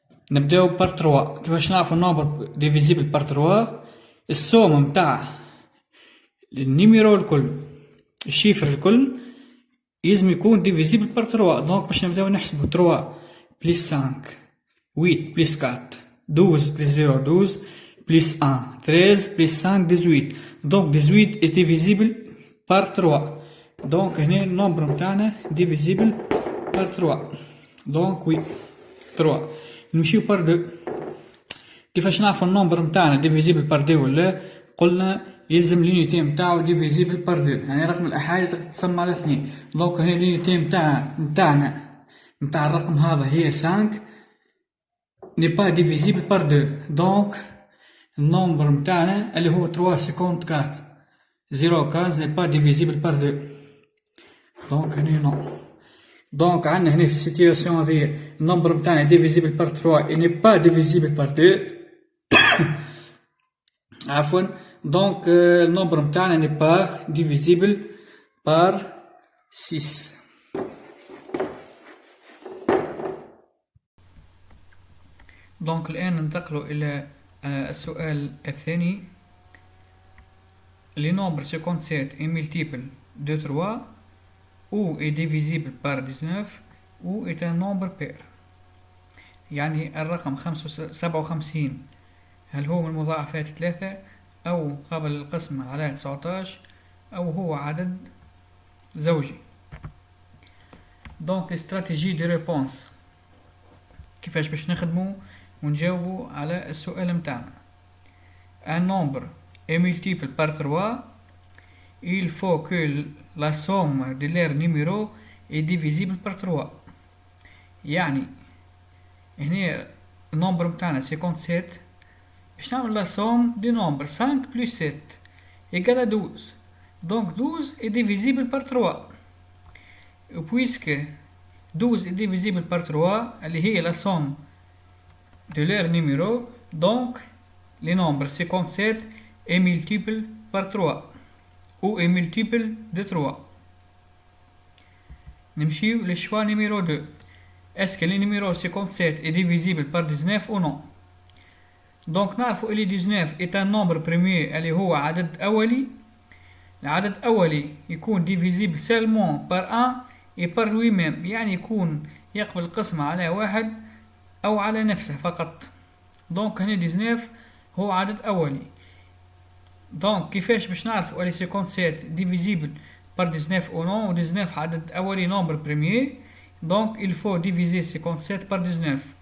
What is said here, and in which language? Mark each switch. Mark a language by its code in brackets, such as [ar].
[ar] نبداو بار 3. كيفاش نعرفو النمبر ديفيزيبل بار 3؟ السوم متاع النيميرو الكل الشيفر الكل يلزم يكون ديفيزيبل بار 3. دونك باش نبداو نحسبو 3 بلس 5 8 بلس 4 12 بلس 0 12 بلس 1 13 بلس 5 18. [fr] دونك 18 est divisible par 3. [ar] دونك هنا النمبر متاعنا [fr] divisible par 3. [ar] دونك وي 3. نمشيو بار 2. كيفاش نعرفو النمبر متاعنا [fr] divisible par 2 [ar] ولا؟ قلنا يلزم اليونيتي متاعو divisible par 2 يعني رقم الآحاد تقسم على 2. دونك هنا اليونيتي متاعنا متاع الرقم هذا هي 5 [fr] n'est pas divisible par 2. [ar] دونك النمبر متاعنا اللي هو 354 015 [fr] n'est pas divisible par 2. [ar] دونك هنا نو. دونك عندنا هنا في السيتياسيون هذه النمبر متاعنا [fr] divisible par 3 et n'est pas divisible par 2 [ar] عفوا. دونك النمبر متاعنا [fr] n'est pas divisible par 6. [ar] دونك الآن ننتقل إلى السؤال الثاني. [fr] Les nombres 57 est multiple de 3 ou est divisible par 19 ou est un nombre pair. [ar] يعني الرقم 57 هل هو من مضاعفات 3 أو قابل للقسمة على 19 أو هو عدد زوجي. دونك استراتيجي دي ريبونس كيفاش باش نخدمو ونجاوبو على السؤال متاعنا. [fr] Un nombre est multiple par 3, il faut que la somme de leurs numéros est divisible par 3. [ar] يعني هنا النمبر متاعنا 57 باش نعمل [fr] la somme du nombre 5 plus 7 égale à 12. Donc 12 est divisible par 3. Et puisque 12 est divisible par 3, elle est la somme de leurs numéros, donc le nombre 57 est multiple par 3 ou est multiple de 3. [ar] نمشيو [fr] le choix numéro 2. Est-ce que le numéro 57 est divisible par 19 ou non? [ar] Donc نعرف اللي 19 [fr] est un nombre premier [ar] اللي هو عدد أولي. العدد الأولي يكون [fr] divisible seulement par 1 et par lui-même، [ar] يعني يكون يقبل القسم على واحد أو على نفسه فقط. دونك هنا 19 هو عدد أولي. دونك كيفاش باش نعرف اللي 57 [fr] divisible par 19 ou non؟ [ar] و 19 عدد أولي [fr] nombre premier. Donc il faut diviser 57 par 19.